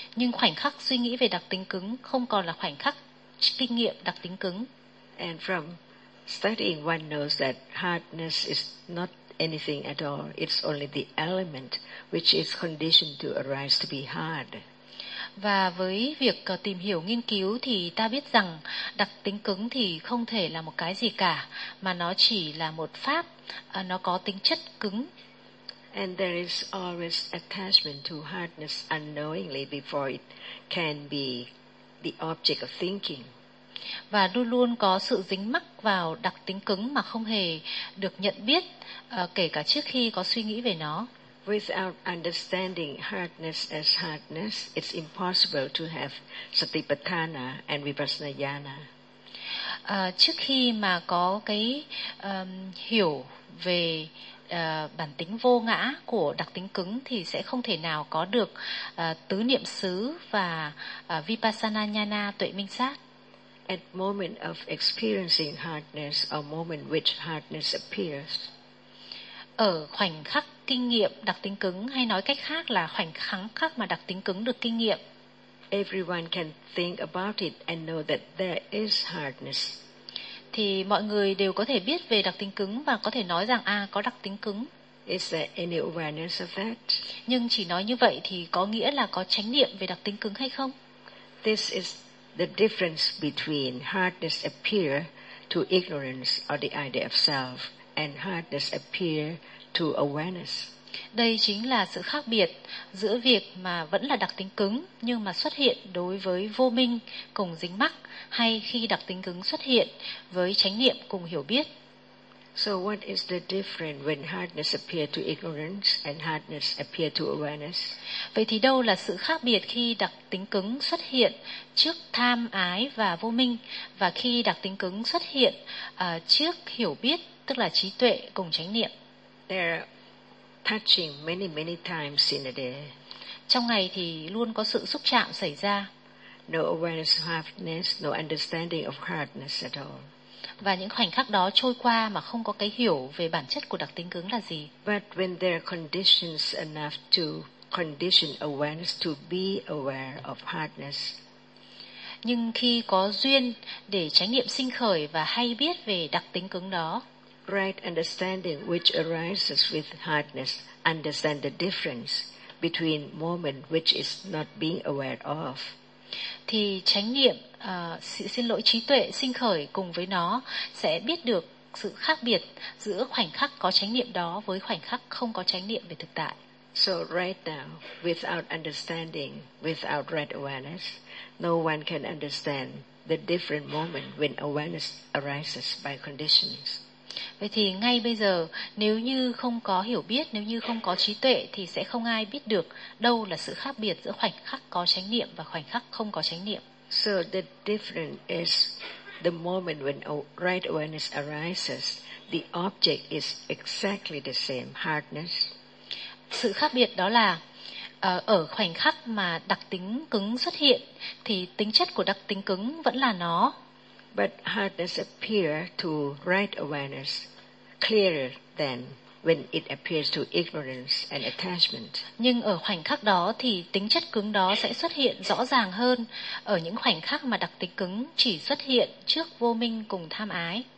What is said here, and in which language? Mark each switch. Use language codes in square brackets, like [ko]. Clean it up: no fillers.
[vi] Nhưng khoảnh khắc suy nghĩ về đặc tính cứng không còn là khoảnh khắc kinh nghiệm đặc tính cứng. [en] And from studying, one knows that hardness is not anything at all. It's only the element which is conditioned to arise to be hard. [vi] Và với việc tìm hiểu nghiên cứu thì ta biết rằng đặc tính cứng thì không thể là một cái gì cả, mà nó chỉ là một pháp, nó có tính chất cứng. [en] And there is always attachment to hardness unknowingly before it can be the object of thinking. [vi] Và luôn luôn có sự dính mắc vào đặc tính cứng mà không hề được nhận biết, kể cả trước khi có suy nghĩ về nó. [en] Without understanding hardness as hardness, it's impossible to have Satipatthana and Vipassana Jnana. [vi] Trước khi mà có cái hiểu về bản tính vô ngã của đặc tính cứng thì sẽ không thể nào có được tứ niệm xứ và Vipassana Jnana, tuệ minh sát. [en] At moment of experiencing hardness or moment which hardness appears. [vi] Ở khoảnh khắc kinh nghiệm đặc tính cứng, hay nói cách khác là khoảnh khắc mà đặc tính cứng được kinh nghiệm. [en] Everyone can think about it and know that there is hardness. [vi] Thì mọi người đều có thể biết về đặc tính cứng và có thể nói rằng có đặc tính cứng. [en] Is there any awareness of that? [vi] Nhưng chỉ nói như vậy thì có nghĩa là có chánh niệm về đặc tính cứng hay không? [en] This is the difference between hardness appear to ignorance or the idea of self and hardness appear to awareness. [vi] Đây chính là sự khác biệt giữa việc mà vẫn là đặc tính cứng nhưng mà xuất hiện đối với vô minh cùng dính mắc, hay khi đặc tính cứng xuất hiện với chánh niệm cùng hiểu biết. [en] So what is the difference when hardness appear to ignorance and hardness appear to awareness? [vi] Vậy thì đâu là sự khác biệt khi đặc tính cứng xuất hiện trước tham ái và vô minh, và khi đặc tính cứng xuất hiện trước hiểu biết, tức là trí tuệ cùng chánh niệm? [en] They're touching many many times in a day. [vi] Trong ngày thì luôn có sự xúc chạm xảy ra. [en] No awareness of hardness, no understanding of hardness at all. [vi] Và những khoảnh khắc đó trôi qua mà không có cái hiểu về bản chất của đặc tính cứng là gì. [en] But when there are conditions enough to condition awareness to be aware of hardness. [vi] Nhưng khi có duyên để chánh niệm sinh khởi và hay biết về đặc tính cứng đó. [en] Right understanding which arises with hardness understand the difference between moment which is not being aware of. [vi] Thì chánh niệm, trí tuệ sinh khởi cùng với nó sẽ biết được sự khác biệt giữa khoảnh khắc có chánh niệm đó với khoảnh khắc không có chánh niệm về thực tại. [en] So right now, without understanding, without right awareness, no one can understand the different moment when awareness arises by conditions. [vi] Vậy thì ngay bây giờ, nếu như không có hiểu biết, nếu như không có trí tuệ thì sẽ không ai biết được đâu là sự khác biệt giữa khoảnh khắc có chánh niệm và khoảnh khắc không có chánh niệm. [en] So the difference is the moment when right awareness arises, the object is exactly the same, hardness. [vi] Sự khác biệt đó là ở khoảnh khắc mà đặc tính cứng xuất hiện thì tính chất của đặc tính cứng vẫn là nó. [en] But hardness appears to right awareness clearer than when it appears to ignorance and attachment. [vi] Nhưng ở khoảnh khắc đó thì tính chất cứng đó sẽ xuất hiện rõ ràng hơn ở những khoảnh khắc mà đặc tính cứng chỉ xuất hiện trước vô minh cùng tham ái.